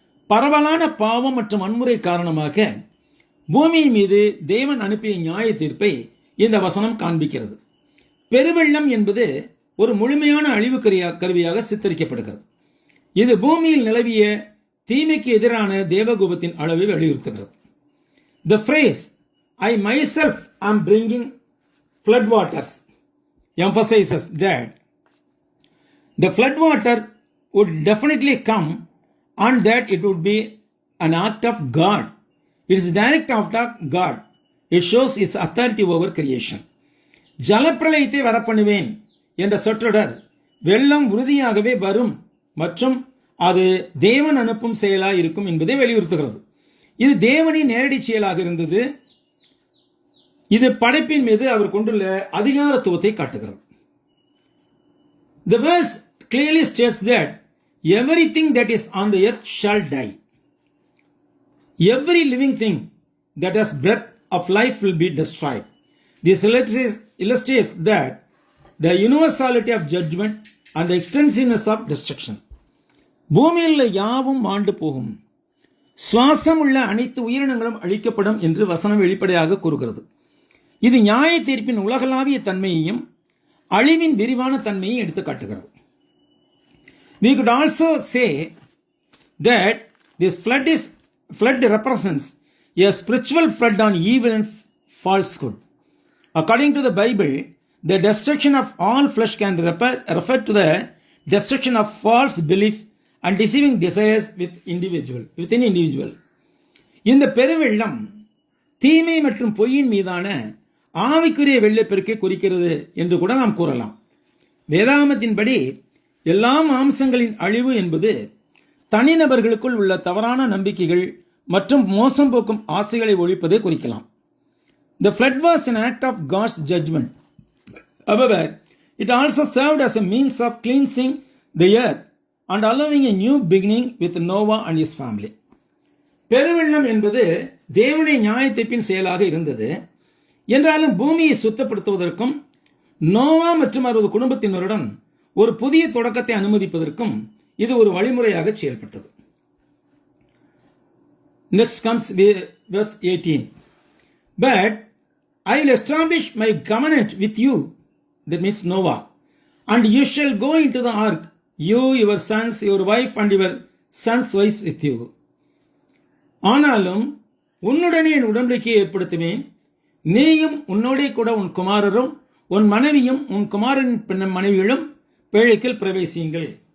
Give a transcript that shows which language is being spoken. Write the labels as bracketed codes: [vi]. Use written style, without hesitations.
[ta] பரவலான பாவம் மற்றும் வன்முறை காரணமாக பூமியின் மீது தேவன் அனுப்பிய நியாய தீர்ப்பை இந்த வசனம் காண்பிக்கிறது. பெருவெள்ளம் என்பது ஒரு முழுமையான அழிவு கருவியாக சித்தரிக்கப்படுகிறது. இது பூமியில் நிலவிய தீமைக்கு எதிரான தேவகோபத்தின் அளவை வலியுறுத்துகிறது. [en] The phrase I myself am bringing floodwaters emphasizes that the floodwater would definitely come and that it would be an act of God. It is direct act of God. It shows His authority over creation. [ta] ஜலப்பிரளயத்தை வரப்பண்ணுவேன் என்ற சொற்றொடர் வெள்ளம் உறுதியாகவே வரும் மற்றும் அது தேவன் அனுப்பும் செயலாக இருக்கும் என்பதை வலியுறுத்துகிறது. இது தேவனின் நேரடி செயலாக இருந்தது. இது படைப்பின் மீது அவர் கொண்டுள்ள அதிகாரத்துவத்தை காட்டுகிறது. [en] The verse clearly states that everything that is on the earth shall die. Every living thing that has breath of life will be destroyed. This illustrates that the universality of judgment and the extensiveness of destruction. [ta] பூமியில் யாவும் மாண்டு போகும். சுவாசம் உள்ள அனைத்து உயிரினங்களும் அழிக்கப்படும் என்று வசனம் வெளிப்படையாக கூறுகிறது. இது நியாய தீர்ப்பின் உலகளாவிய தன்மையையும் அழிவின் விரிவான தன்மையை எடுத்து காட்டுகிறது. [en] We could also say that this flood represents a spiritual flood on evil and falsehood. According to the Bible, the destruction of all flesh can refer to the destruction of false belief and deceiving desires within individual. [ta] இந்த பெருவெள்ளம் தீமை மற்றும் பொய்யின் மீதான ஆவிக்குரிய வெள்ளப்பெருக்கை குறிக்கிறது என்று கூட நாம் கூறலாம். வேதாகமத்தின்படி எல்லா மாம்சங்களின் அழிவு என்பது தனிநபர்களுக்குள் உள்ள தவறான நம்பிக்கைகள் மற்றும் மோசம் போக்கும் ஆசைகளை ஒழிப்பதை குறிக்கலாம். [en] The flood was an act of God's judgment. However, it also served as a means of cleansing the earth and allowing a new beginning with Noah and his family. [ta] பெருவெள்ளம் என்பது தேவனுடைய நியாயத்தீர்ப்பின் செயலாக இருந்தது. என்றாலும் பூமியை சுத்தப்படுத்துவதற்கும் நோவா மற்றும் அவரது குடும்பத்தினருடன் ஒரு புதிய தொடக்கத்தை அனுமதிப்பதற்கும் இது ஒரு வழிமுறையாக செயல்பட்டது. [en] Next comes verse 18. But I will establish my covenant with you, that means Noah, and you shall go into the ark, you, your sons, your wife, and your sons' wives with you. [ta] ஆனாலும் உன்னுடனே என் உடன்படிக்கையை ஏற்படுத்துவேன், நீயும் உன்னோடே கூட உன் குமாரரும் உன் மனைவியும் உன் குமாரன் மனைவிகளும் பேழைக்குள் பிரவேசியுங்கள்.